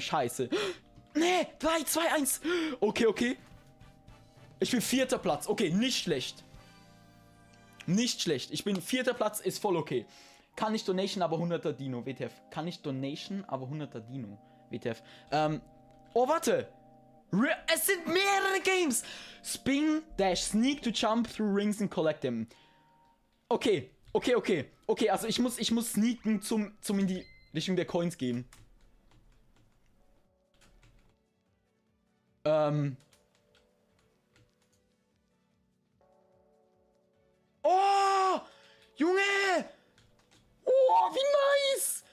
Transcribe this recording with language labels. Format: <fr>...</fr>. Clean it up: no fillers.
<de>Scheiße. Nee, 3, 2, 1. Okay. Ich bin 4. Platz. Okay, nicht schlecht. Ich bin 4. Platz, ist voll okay. Kann nicht Donation, aber 100er Dino, WTF. Kann nicht Donation, aber 100er Dino, WTF. Oh, warte. Es sind mehrere Games.</de> <en>Spin, dash, sneak to jump through rings and collect them.</en> <de>Okay, also ich muss sneaken zum in die Richtung der Coins gehen. Oh, Junge! Oh, wie nice!</de>